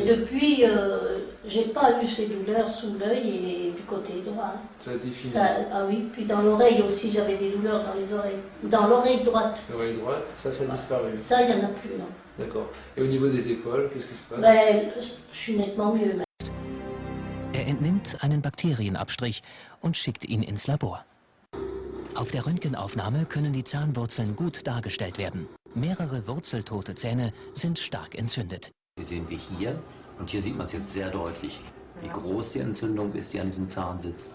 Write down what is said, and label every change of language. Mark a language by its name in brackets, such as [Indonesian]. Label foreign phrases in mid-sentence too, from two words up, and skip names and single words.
[French] Depuis, j'ai pas eu ces douleurs sous l'œil et du côté droit. Ça a été fini? Ah oui, puis dans l'oreille aussi, j'avais des douleurs dans les oreilles. Dans l'oreille droite. L'oreille droite, ça a disparu? Ça, il n'y en a plus, non. D'accord. Et au niveau des épaules, qu'est-ce qui se passe? Je suis nettement mieux. [German] entnimmt einen Bakterienabstrich und schickt ihn ins Labor. Auf der Röntgenaufnahme können die Zahnwurzeln gut dargestellt werden. Mehrere wurzeltote Zähne sind stark entzündet. Die sehen wir hier und hier sieht man es jetzt sehr deutlich, wie groß die Entzündung ist, die an diesem Zahn sitzt.